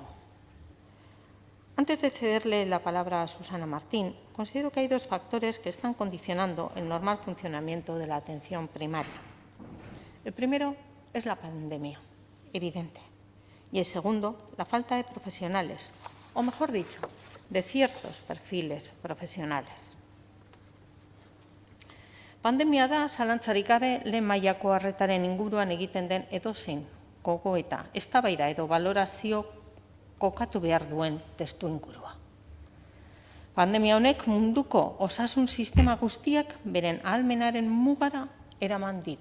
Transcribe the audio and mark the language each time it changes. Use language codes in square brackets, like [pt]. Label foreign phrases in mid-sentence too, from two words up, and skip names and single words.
[es] Antes de cederle la palabra a Susana Martín, considero que hay dos factores que están condicionando el normal funcionamiento de la atención primaria. El primero es la pandemia, evidente, y el segundo, la falta de profesionales, o mejor dicho, de ciertos perfiles profesionales. [eu] Pandemia da, zalantzarik gabe, lehen mailako arretaren inguruan egiten den edozein gogoeta, eztabaida edo balorazio kokatu behar duen testuingurua. Pandemia honek munduko osasun sistema guztiak beren ahalmenaren mugara eraman ditu.